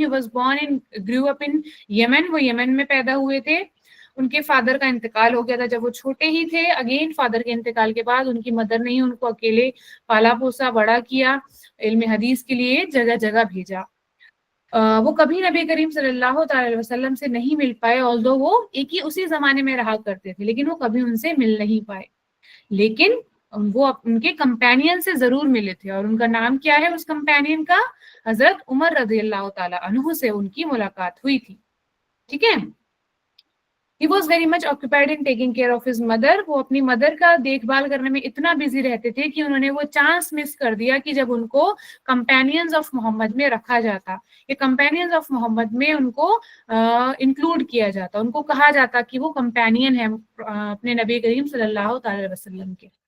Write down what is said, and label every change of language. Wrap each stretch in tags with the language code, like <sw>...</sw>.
<ur>He was born in grew up in Yemen. وہ یمن میں پیدا ہوئے تھے. ان کے فادر کا انتقال ہو گیا تھا جب وہ چھوٹے ہی تھے. اگین فادر کے انتقال کے بعد ان کی مدر نے ہی ان کو اکیلے پالا پوسا، بڑا کیا، علم حدیث کے لیے جگہ جگہ بھیجا. وہ کبھی نبی کریم صلی اللہ تعالی وسلم سے نہیں مل پائے، although وہ ایک ہی اسی زمانے میں رہا کرتے تھے، لیکن وہ کبھی ان سے مل نہیں پائے. لیکن وہ ان کے کمپینین سے ضرور ملے تھے، اور ان کا نام کیا ہے اس کمپینین کا؟ حضرت عمر رضی اللہ تعالی عنہ سے ان کی ملاقات ہوئی تھی. ٹھیک ہے.</ur> <en>He was very much occupied in taking care of his mother.</en> <ur>وہ اپنی مدر کا دیکھ بھال کرنے میں اتنا بزی رہتے تھے کہ انہوں نے وہ چانس مس کر دیا کہ جب ان کو کمپینینز آف محمد میں رکھا جاتا، یہ کمپینینز آف محمد میں ان کو انکلوڈ کیا جاتا، ان کو کہا جاتا کہ وہ کمپینین ہیں اپنے نبی کریم صلی اللہ تعالی وسلم کے.</ur>